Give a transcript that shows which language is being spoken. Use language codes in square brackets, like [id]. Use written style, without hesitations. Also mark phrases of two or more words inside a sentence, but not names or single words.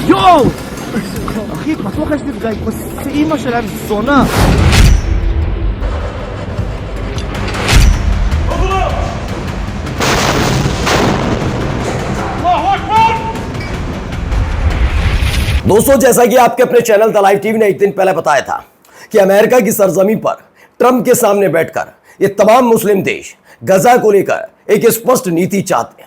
[he] וואו! אחי, בטוח יש נפגע, זה אימא שלהם זונה. [hi] दोस्तों, जैसा कि आपके अपने चैनल द लाइव टीवी ने एक दिन पहले बताया था कि अमेरिका की सरजमी पर ट्रंप के सामने बैठकर ये तमाम मुस्लिम देश गजा को लेकर एक स्पष्ट नीति चाहते हैं।